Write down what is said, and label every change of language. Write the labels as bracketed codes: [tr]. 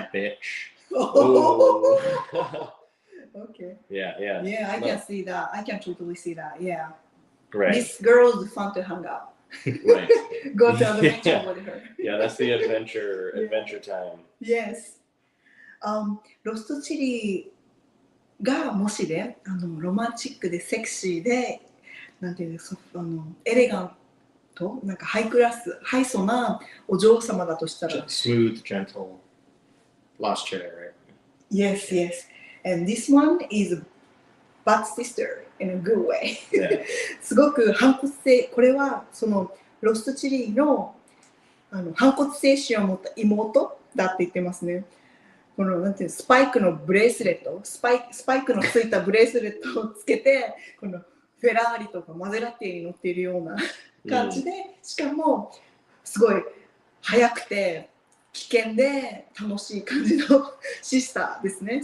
[en] Bad bitch. Oh. Okay. Yeah. Yeah, I can see that. I can totally see that. Yeah. Right. This girl is fun to hang out. Right. Go to adventure Yeah. with her. Yeah, that's the adventure time. Yes. [ja] ロストチェリーがもしね、ロマンチックでセクシーで、なんていうの、エレガント、なんかハイクラス、ハイソなお嬢様だとしたら、 [en] Smooth, gentle. Lost Cherry, right? Yes. And this one is a bad sister in a good way. Yeah. [ja] すごく反骨性、これはそのロストチェリーの反骨精神を持った妹だって言ってますね。このなんていうスパイクのブレスレット、スパイクのついたブレスレットをつけて、このフェラーリとかマゼラティに乗っているような感じで、しかもすごい速くて危険で楽しい感じのシスターですね。